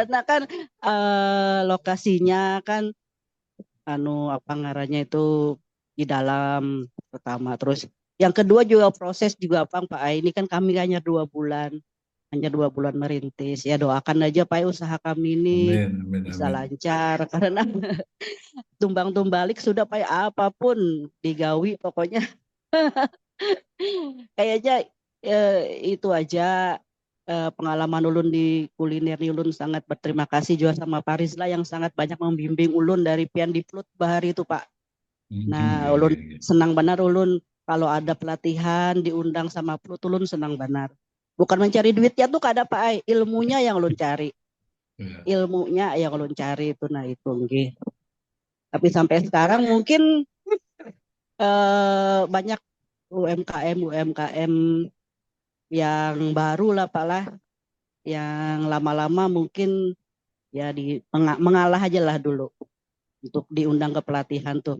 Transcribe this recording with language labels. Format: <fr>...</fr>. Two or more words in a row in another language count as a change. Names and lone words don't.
<id>karena kan lokasinya kan anu apa ngarannya itu di dalam pertama terus yang kedua juga proses juga Pak ini kan kami hanya 2 bulan merintis ya doakan aja Pak usaha kami ini Amin. Amin. bisa Amin.</id> <bjn>lancar karena tumbang tumbalik sudah Pak apapun digawi pokoknya kayaknya itu aja pengalaman ulun di kuliner ulun sangat berterima kasih juga sama Parisla yang sangat banyak membimbing ulun dari pian di Plut Bahari itu Pak. Nah, Oke. ulun Oke. senang benar ulun kalau ada pelatihan diundang sama Plut ulun senang benar. Bukan mencari duitnya tuh kada Pak, ilmunya yang ulun cari. Ya. Ilmunya yang ulun cari itu nah itu nggih.</bjn> <id>Tapi sampai sekarang mungkin banyak UMKM yang baru lah Pak lah, yang lama-lama mungkin ya mengalah aja lah dulu untuk diundang ke pelatihan tuh.</id>